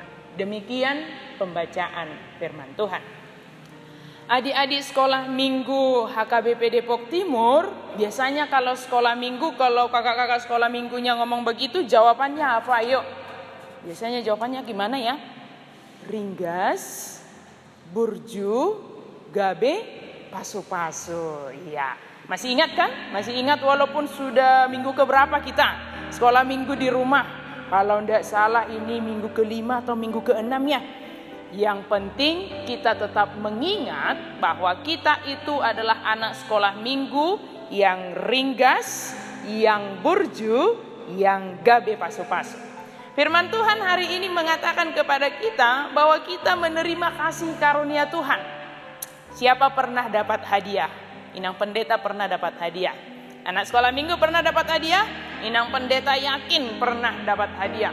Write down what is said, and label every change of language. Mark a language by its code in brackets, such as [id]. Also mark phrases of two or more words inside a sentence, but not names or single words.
[id] Demikian pembacaan firman Tuhan. Adik-adik sekolah minggu HKBP Depok Timur, biasanya kalau sekolah minggu, kalau kakak-kakak sekolah minggunya ngomong begitu, jawabannya apa? Ayo. Biasanya jawabannya gimana ya? [bbc] Ringgas, burju, gabe, pasu-pasu. [id] Iya. Masih ingat kan? Masih ingat walaupun sudah minggu keberapa kita sekolah minggu di rumah. Kalau tidak salah ini minggu ke-5 atau minggu ke-6 ya. Yang penting kita tetap mengingat bahwa kita itu adalah anak sekolah minggu yang ringgas, yang burju, yang [bbc] gabe pasu-pasu. [id] Firman Tuhan hari ini mengatakan kepada kita bahwa kita menerima kasih karunia Tuhan. Siapa pernah dapat hadiah? Inang pendeta pernah dapat hadiah. Anak sekolah minggu pernah dapat hadiah? Inang pendeta yakin pernah dapat hadiah.